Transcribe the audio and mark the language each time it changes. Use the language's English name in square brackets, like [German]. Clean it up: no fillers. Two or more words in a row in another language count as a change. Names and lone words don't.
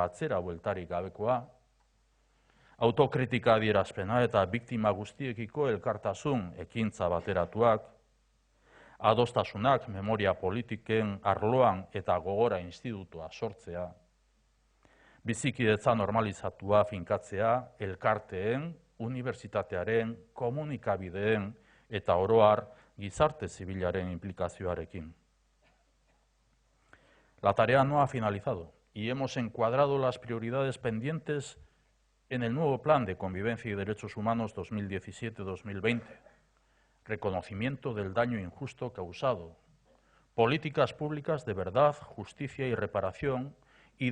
[Basque] atzera bueltarik gabekoa, autokritika adierazpena eta biktima guztiekiko elkartasun ekintza bateratuak, adostasunak memoria politiken arloan eta gogora institutua sortzea, bizikidetza normalizatua finkatzea elkarteen, unibertsitatearen, komunikabideen eta oro har gizarte zibilaren implikazioarekin. [Spanish] La tarea no ha finalizado y hemos encuadrado las prioridades pendientes en el nuevo Plan de Convivencia y Derechos Humanos 2017-2020. Reconocimiento del daño injusto causado, políticas públicas de verdad, justicia y reparación y